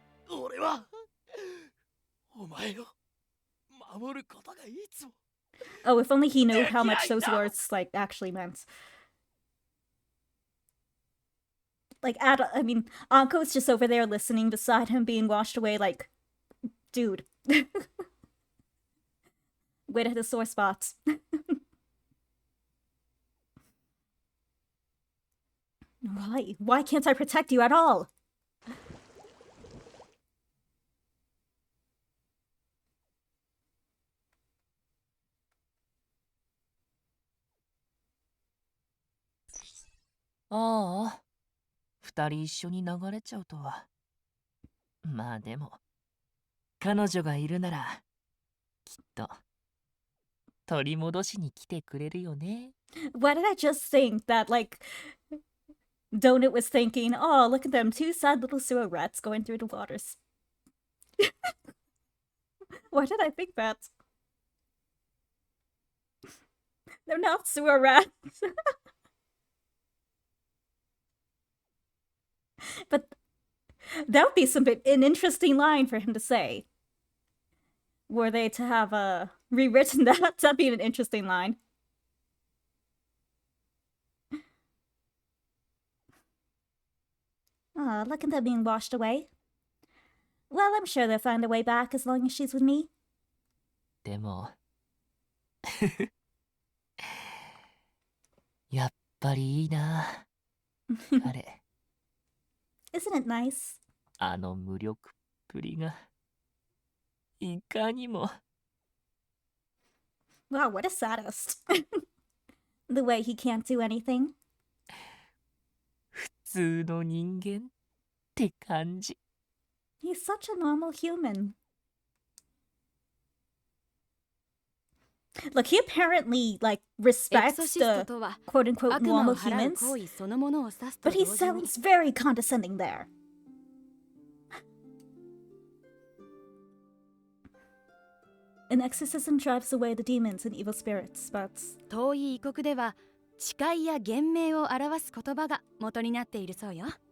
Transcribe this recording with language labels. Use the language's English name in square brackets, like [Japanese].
[Japanese] 俺はお前を守ることがいつも [English] Oh, if only he knew how much those words, like, actually meant. Like, Anko's just over there listening beside him being washed away, like, dude. Way to hit the sore spots. Why? Why can't I protect you at all? [Japanese] ああ、二人一緒に流れちゃうとは。まあでも、彼女がいるなら、きっと、取り戻しに来てくれるよね。 [English] Why did I just think that, like, Donut was thinking, oh, look at them, two sad little sewer rats going through the waters. Why did I think that? They're not sewer rats. But that would be an interesting line for him to say. Were they to have rewritten that, that'd be an interesting line. Ah, look at them being washed away. Well, I'm sure they'll find a way back as long as she's with me. [Japanese] でも、やっぱりいいな、彼。 [English] Isn't it nice? [Japanese] あの無力っぷりが、いかにも。 [English] Wow, what a sadist. The way he can't do anything. [Japanese] 普通の人間って感じ。 [English] He's such a normal human. Look, he apparently, like, respects the quote-unquote normal humans, but he sounds very condescending there. An exorcism drives away the demons and evil spirits, but [Japanese] 遠い異国では誓いや言命を表す言葉が元になっているそうよ。